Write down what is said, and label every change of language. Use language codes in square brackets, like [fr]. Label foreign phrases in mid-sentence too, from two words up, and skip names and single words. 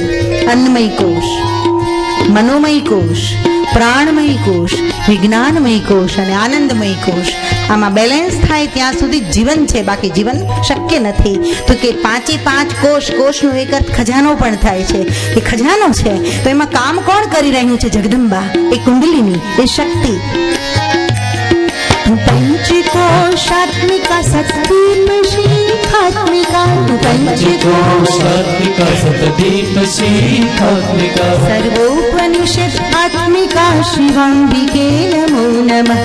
[gu] અન્નમય કોષ, મનોમય કોષ, પ્રાણમય કોષ, વિજ્ઞાનમય કોષ અને આનંદમય કોષ, આમાં બેલેન્સ થાય ત્યાં સુધી જીવન છે, બાકી જીવન શક્ય નથી. તો કે 5 કોષનો એક અર્થ ખજાનો પણ થાય છે. એ ખજાનો છે તો એમાં કામ કોણ કરી રહ્યું છે? જગદંબા, એ કુંડલિની, એ શક્તિ. [sa] पंचकोशात्मिका सत्दीपशिखात्मिका, पंचकोशात्मिका सत्दीपशिखात्मिका, सर्वोपनिषदात्मिका शिवाम्बिके नमो नमः.